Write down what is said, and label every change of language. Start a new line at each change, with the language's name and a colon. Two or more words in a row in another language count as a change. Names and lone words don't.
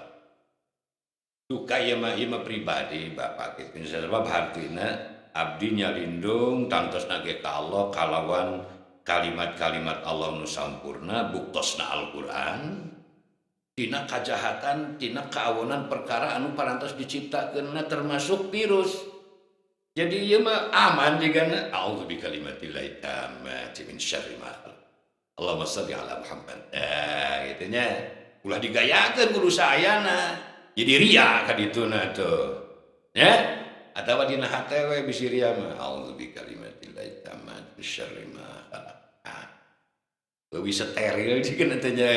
Sundanese: Duka ieu mah pribadi Bapak kitu sebab hartina abdi nyalindung tantosna ge ka Allah kalawan kalimat-kalimat Allah nu sampurna buktosna Al-Qur'an tina kajahatan tina kaawonan perkara anu parantos diciptakeunna termasuk virus. Jadi ieu mah aman digana
Arabic: أعوذ بكلمات الله التامات من شر ما خلق. اللهم صل على محمد.
Sundanese: Kitu nya ulah digayakeun kudu saayana. Jadi ria ka dituna tuh. Ya? Atawa dina hate we bisi ria mah
Arabic: أعوذ بكلمات الله التامات من شر ما خلق.
Sundanese: Leuwih steril dikeun teh nya.